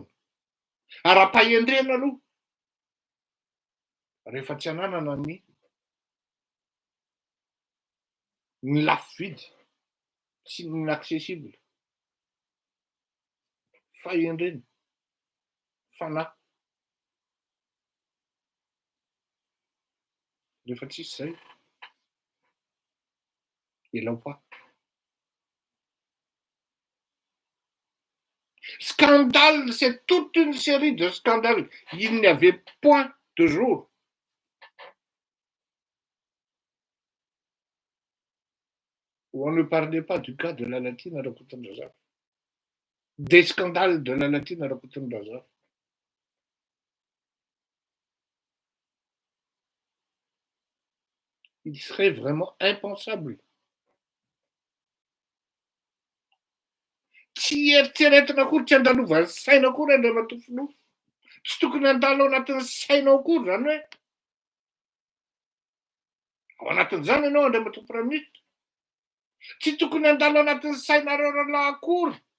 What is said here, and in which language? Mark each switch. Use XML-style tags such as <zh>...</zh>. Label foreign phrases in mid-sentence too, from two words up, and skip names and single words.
<mg>Ara-pahendrena aloha rehefa tsy ananana ny lafo vidy sy ny inaccessible. Fahendrena, fanahy. Rehefa tsisy zay, elao pas.</mg> <fr>Scandale, c'est toute une série de scandales. Il n'y avait point de jour. Où on ne parlait pas du cas de la Latine à Rakotondrazafy. Des scandales de la Latine à Rakotondrazafy. Il serait vraiment impensable.</fr> <mg>Tsy eritreretina akory, tsy andalova ny saina akory Andriamatoa Filoha. Tsy tokony handalo ao anatin'ny sainao akory zany hoe ao anatin'izany ianao Andriamatoa Praministra. Tsy tokony handalo anatin'ny sainareo rahalahy akory.</mg>